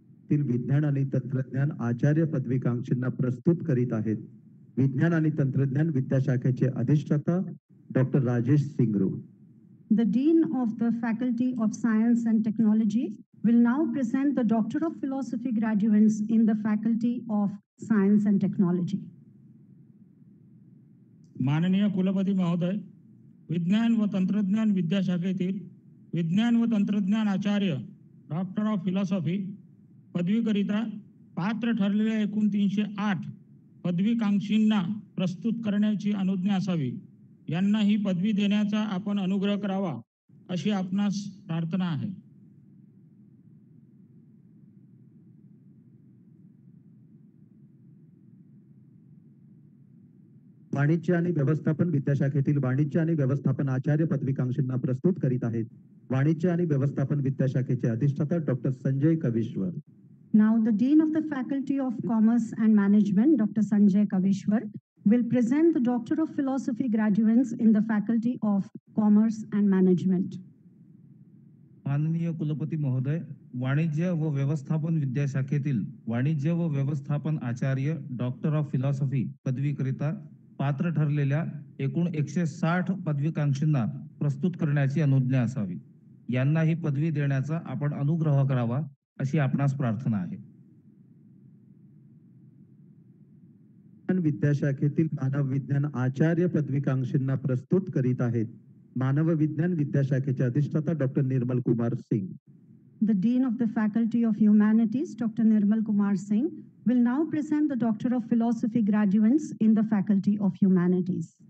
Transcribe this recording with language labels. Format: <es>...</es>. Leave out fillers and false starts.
<mr>विज्ञान आणि तंत्रज्ञान आचार्य पदवीकांक्षींना प्रस्तुत करीत आहेत. विज्ञान आणि तंत्रज्ञान विद्याशाखेचे अधिष्ठाता doctor Rajesh सिंगरू.</mr> <en>The Dean of the Faculty of Science and Technology will now present the Doctor of Philosophy graduates in the Faculty of Science and Technology.</en> <mr>माननीय कुलपती महोदय, विज्ञान व तंत्रज्ञान विद्याशाखेतील विज्ञान व तंत्रज्ञान आचार्य, डॉक्टर ऑफ फिलॉसॉफी पदवीकरिता पात्र ठरलेल्या एकूण 308 पदवीकांक्षींना प्रस्तुत करण्याची अनुज्ञा असावी. यांना ही पदवी देण्याचा आपण अनुग्रह करावा अशी आपणास प्रार्थना आहे. वाणिज्य आणि व्यवस्थापन विद्याशाखेतील वाणिज्य आणि व्यवस्थापन आचार्य पदवीकांक्षींना प्रस्तुत करीत आहेत. वाणिज्य आणि व्यवस्थापन विद्याशाखेचे अधिष्ठाता doctor Sanjay Kavishwar.</mr> <en>Now the Dean of the Faculty of Commerce and Management, Dr. Sanjay Kavishwar, will present the Doctor of Philosophy graduates in the Faculty of Commerce and Management.</en> <mr>माननीय कुलपती महोदय, वाणिज्य व व्यवस्थापन विद्याशाखेतील वाणिज्य व व्यवस्थापन आचार्य, डॉक्टर ऑफ फिलॉसॉफी पदवीकरिता पात्र ठरलेल्या एकूण 160 पदवीकांक्षींना प्रस्तुत करण्याची अनुज्ञा असावी. यांना ही पदवी देण्याचा आपण अनुग्रह करावा अशी आपणास प्रार्थना आहे. विद्याशाखेतील मानव विज्ञान आचार्य पदवीकांक्षींना प्रस्तुत करीत आहेत. मानव विज्ञान विद्याशाखेचे अधिष्ठाता doctor Nirmal Kumar Singh.</mr> <en>The Dean of the Faculty of Humanities, Dr. Nirmal Kumar Singh, will now present the Doctor of Philosophy graduates in the Faculty of Humanities.</en>